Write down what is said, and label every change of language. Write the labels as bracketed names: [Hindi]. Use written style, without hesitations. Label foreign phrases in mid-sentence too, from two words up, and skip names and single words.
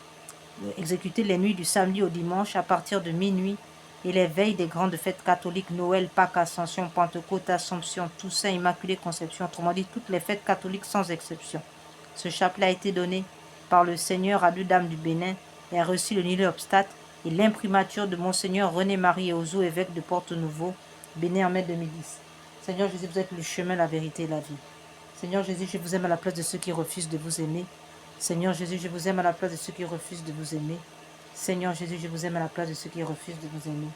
[French] du samedi au dimanche à partir de minuit et les veilles des grandes fêtes catholiques, Noël, Pâques, Ascension, Pentecôte, Assomption, Toussaint, Immaculée Conception, autrement dit toutes les fêtes catholiques sans exception. Ce chapelet a été donné par le Seigneur à deux dames du Bénin et a reçu le [Latin] nil obstate [French] et l'imprimature de Monseigneur René-Marie Ozo, évêque de Porto-Novo, Bénin en mai 2010. Seigneur Jésus, vous êtes le chemin, la vérité et la vie. Seigneur Jésus, je vous aime à la place de ceux qui refusent de vous aimer. Seigneur Jésus, je vous aime à la place de ceux qui refusent de vous aimer. Seigneur Jésus, je vous aime à la place de ceux qui refusent de vous aimer.